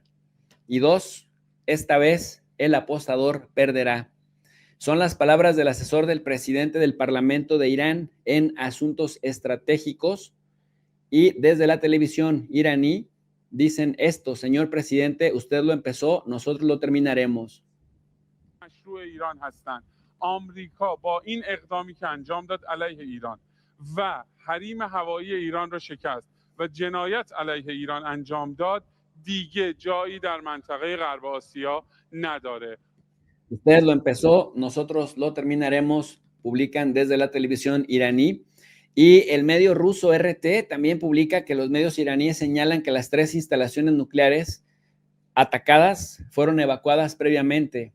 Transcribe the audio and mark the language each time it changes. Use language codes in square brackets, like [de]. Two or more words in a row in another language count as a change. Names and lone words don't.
[es] Y dos, esta vez el apostador perderá. Son las palabras del asesor del presidente del Parlamento de Irán en asuntos estratégicos, y desde la televisión iraní dicen esto, señor presidente, usted lo empezó, nosotros lo terminaremos. [fa] آمریکا با این اقدامی که انجام داد علیه ایران و حریم هوایی ایران را شکست و جنایت علیه ایران انجام داد دیگه جایی در منطقه غرب آسیا نداره. [es] Usted lo empezó, nosotros lo terminaremos, publican desde la televisión iraní. Y el medio ruso RT también publica que los medios iraníes señalan que las 3 instalaciones nucleares atacadas fueron evacuadas previamente.